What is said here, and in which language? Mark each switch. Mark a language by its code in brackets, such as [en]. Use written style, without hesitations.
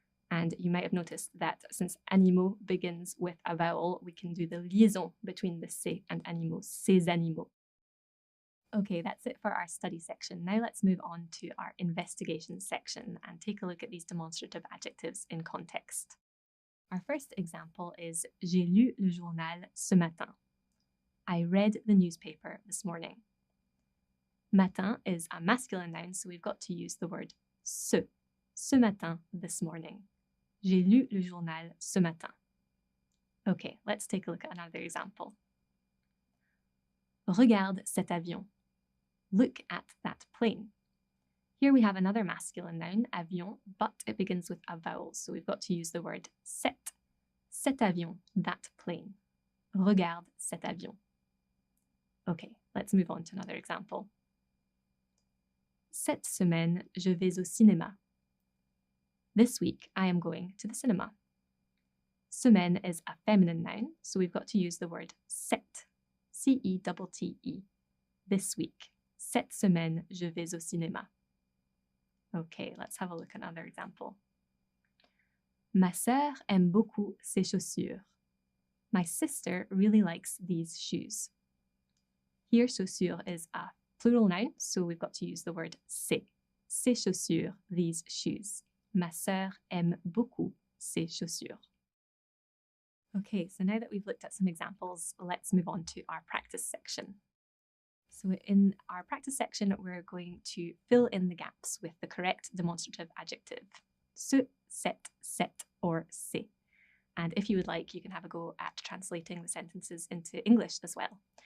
[en] And you might have noticed that since animaux begins with a vowel, we can do the liaison between the ces and animaux, ces animaux. Okay, that's it for our study section. Now let's move on to our investigation section and take a look at these demonstrative adjectives in context. Our first example is [fr] J'ai lu le journal ce matin. [en] I read the newspaper this morning. Matin is a masculine noun, so we've got to use the word ce matin, this morning. [fr] J'ai lu le journal ce matin. [en] Okay, let's take a look at another example. [fr] Regarde cet avion. [en] Look at that plane. Here we have another masculine noun, avion, but it begins with a vowel, so we've got to use the word cet. [fr] Cet avion, [en] that plane. [fr] Regarde cet avion. [en] Okay, let's move on to another example. [fr] Cette semaine, je vais au cinéma. [en] This week, I am going to the cinema. Semaine is a feminine noun, so we've got to use the word cette. C-E-T-T-E. This week. [fr] Cette semaine, je vais au cinéma. [en] Okay, let's have a look at another example. [fr] Ma sœur aime beaucoup ces chaussures. [en] My sister really likes these shoes. Here, chaussures is a plural noun, so we've got to use the word ces. [fr] Ces chaussures, [en] these shoes. [fr] Ma sœur aime beaucoup ces chaussures. [en] Okay, so now that we've looked at some examples, let's move on to our practice section. So in our practice section, we're going to fill in the gaps with the correct demonstrative adjective. Ce, cette, or c'est. And if you would like, you can have a go at translating the sentences into English as well.